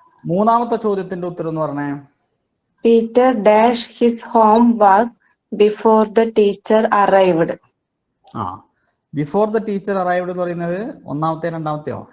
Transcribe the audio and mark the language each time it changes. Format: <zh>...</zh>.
<ml>മൂന്നാമത്തെ ചോദ്യത്തിന്റെ ഉത്തരം എന്ന് പറഞ്ഞേ.</ml> <en>Peter dash his homework before the teacher arrived. Before the teacher arrived</en> <ml>എന്ന് പറയുന്നത് ഒന്നാമത്തെ രണ്ടാമത്തെയോ?</ml>